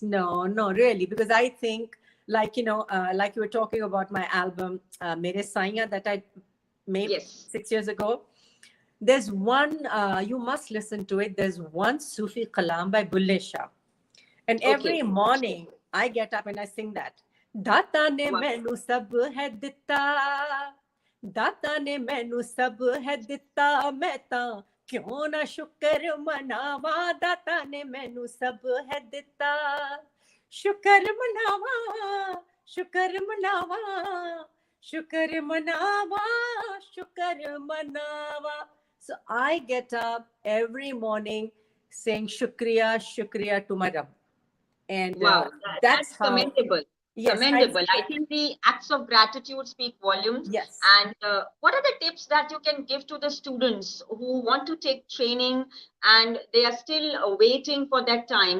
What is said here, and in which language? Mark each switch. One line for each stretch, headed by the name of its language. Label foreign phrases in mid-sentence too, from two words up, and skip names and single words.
English: No, no, really, because I think, like, like you were talking about my album, Mere Saiya, that I made Yes. 6 years ago. There's one, you must listen to it. There's one Sufi Kalam by Bulle Shah. And every Okay. morning I get up and I sing that.
Punjabi: داتا نے
English: Wow.
Punjabi: مینوں سب ہے دتا، داتا نے مینوں سب ہے دتا، میں تاں کیوں نہ شکر مناواں، داتا نے مینوں سب ہے دتا, شکر مناواں، شکر مناواں، شکر مناواں، شکر مناواں.
English: So I get up every morning saying
Urdu: شکریہ، شکریہ
English: to my Rabb. And Wow, that's that's how, commendable. yes, Commendable. I think the acts of gratitude speak volumes. yes, And what are the tips that you can give to the students who want to take training and they are still waiting for that time?